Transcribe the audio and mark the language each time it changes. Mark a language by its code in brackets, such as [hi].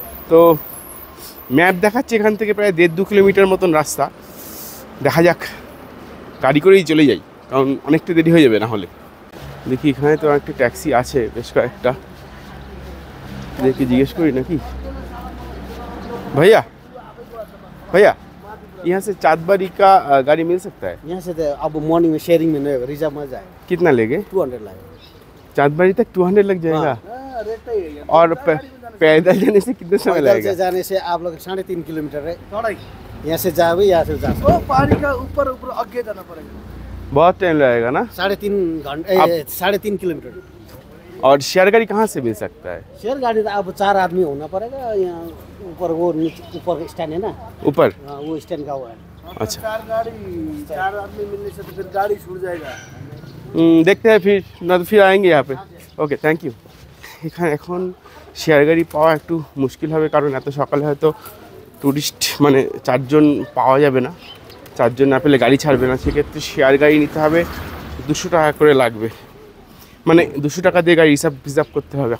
[bn] তো ম্যাপ দেখাচ্ছে এখান থেকে প্রায় 1.5-2 কিলোমিটার মতন রাস্তা। দেখা যাক, গাড়ি করেই চলে যাই, কারণ অনেকটা দেরি হয়ে যাবে না হলে। দেখি এখানে তো একটা ট্যাক্সি আছে বেশ কয়েকটা, দেখি জিজ্ঞেস করি নাকি। [hi] भैया भैया यहाँ से चाँदबारी का गाड़ी मिल सकता है? यहाँ से अब मॉर्निंग में शेयरिंग में नहीं होगा, रिजर्व में जाए। कितना लेंगे? 200 लगेगा। चाँदबारी तक 200 लग जाएगा? और पैदल जाने से कितना समय लगेगा? पैदल से जाने से आप लोग 3.5 किलोमीटर है, यहाँ से जाओगे, यहाँ से जा सकते। पहाड़ी का ऊपर आगे जाना पड़ेगा, बहुत टाइम लगेगा ना? 3.5 घंटे, 3.5 किलोमीटर। और शेयर गाड़ी कहाँ से मिल सकता है? शेयर गाड़ी तो अब 4 आदमी होना पड़ेगा, यहाँ ऊपर वो ऊपर स्टैंड है ना, ऊपर? हाँ, वो स्टैंड का वो है। अच्छा, 4 आदमी मिलने से तो फिर गाड़ी छूट जाएगा। देखते हैं फिर, ना तो फिर आएंगे यहाँ पे। [en] Okay, thank you. [bn] এখানে এখন শেয়ার গাড়ি পাওয়া একটু মুশকিল হবে, কারণ এত সকালে হয়তো ট্যুরিস্ট মানে 4 জন পাওয়া যাবে না, 4 জন না পেলে গাড়ি ছাড়বে না। সেক্ষেত্রে শেয়ার গাড়ি নিতে হবে, 200 টাকা করে লাগবে, মানে 200 টাকা দিয়ে গাড়ি রিজার্ভ করতে হবে।